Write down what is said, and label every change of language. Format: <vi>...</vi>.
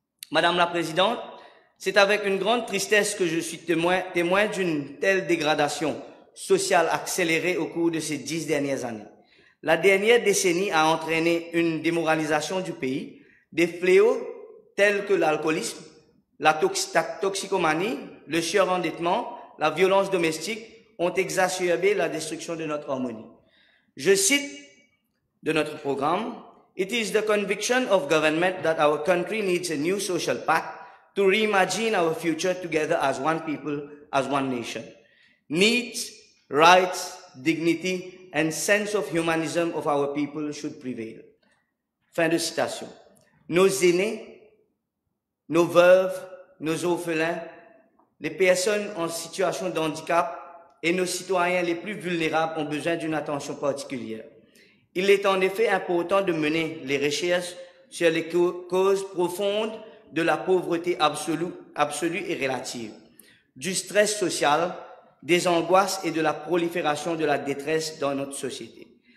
<fr>Madame la Présidente, c'est avec une grande tristesse que je suis témoin d'une telle dégradation sociale accélérée au cours de ces 10 dernières années. La dernière décennie a entraîné une démoralisation du pays, des fléaux tels que l'alcoolisme, la toxicomanie, le surendettement, la violence domestique ont exacerbé la destruction de notre harmonie. Je cite de notre programme,</fr> <en>"It is the conviction of government that our country needs a new social pact to reimagine our future together as one people, as one nation. Needs, rights, dignity and sense of humanism of our people should prevail."</en> <fr>Fin de citation. Nos aînés, nos veuves, nos orphelins, les personnes en situation de handicap et nos citoyens les plus vulnérables ont besoin d'une attention particulière. Il est en effet important de mener les recherches sur les causes profondes de la pauvreté absolue et relative, du stress social, des angoisses et de la prolifération de la détresse dans notre société.</fr>